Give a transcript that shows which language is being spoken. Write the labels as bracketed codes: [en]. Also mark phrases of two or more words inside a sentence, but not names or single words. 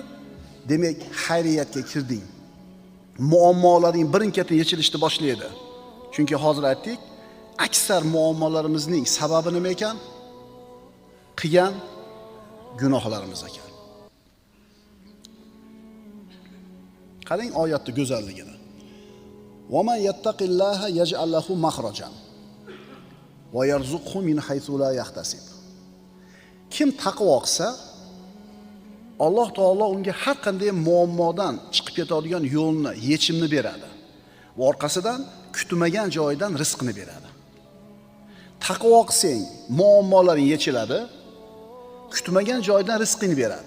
[uz] Demak, xayriyatga kirding. Muammolaring birin-ketin yechilishni boshlaydi. Chunki hozir aytdik, aksar muammolarimizning sababi nima ekan? Qilgan gunohlarimiz ekan. Qarang oyatning go'zalligini. [ar] ومن يتق الله يجعل له مخرجا ويرزقه من حيث لا يحتسب. [uz] Kim taqvo qilsa, Alloh taolo unga har qanday muammodan chiqib ketadigan yo'lni, yechimni beradi. Va orqasidan kutmagan joydan rizqni beradi. Taqvo qilsang, muammolaring yechiladi, kutmagan joydan rizqini beradi.